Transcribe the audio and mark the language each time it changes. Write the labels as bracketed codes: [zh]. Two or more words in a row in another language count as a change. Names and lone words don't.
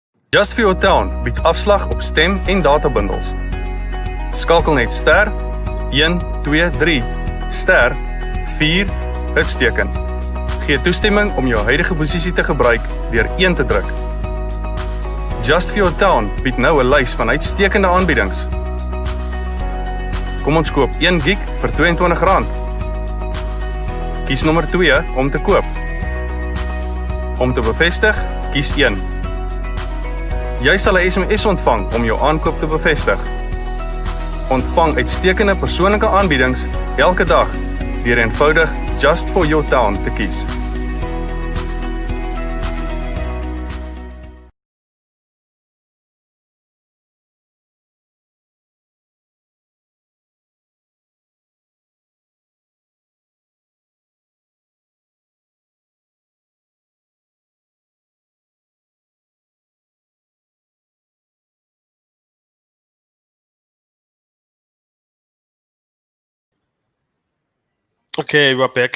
[af] Just for your town bied afslag op stem en databundels. Skakel net ster 123 ster 4 uitsteken. Gee toestemming om jou huidige posisie te gebruik deur 1 te druk. Just for your town bied nou 'n lys van uitstekende aanbiedings. Kom ons koop 1 gig vir R22. Kies nommer 2 om te koop. Om te bevestig, kies 1. Jy sal 'n SMS ontvang om jou aankoop te bevestig. Ontvang uitstekende persoonlike aanbiedings elke dag deur eenvoudig Just for your town te kies. [en] Okay, we're back